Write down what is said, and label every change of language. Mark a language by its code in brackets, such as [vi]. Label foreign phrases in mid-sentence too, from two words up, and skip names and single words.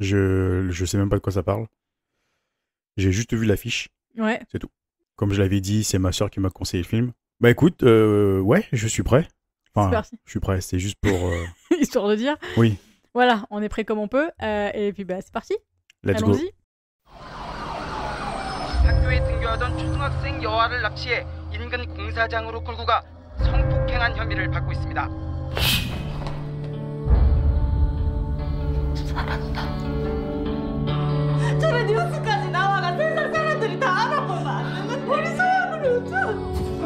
[fr] Je sais même pas de quoi ça parle. J'ai juste vu l'affiche, Ouais. c'est tout. Comme je l'avais dit, c'est ma soeur qui m'a conseillé le film. Bah écoute, ouais, je suis prêt. C'est Enfin, parti. je suis prêt, c'est juste pour... Histoire de dire. Oui, Voilà, on est prêt comme on peut. Et puis bah c'est parti. [en] let's go. [fr] Allons-y. [ko] 학교에 등교하던 초등학생 여아를 납치해 인근 공사장으로 끌고 가 성폭행한 혐의를 받고 있습니다. 저런 뉴스까지 나와가 세상 사람들이 다 알아보면 안 되는 우리 소영을 요즘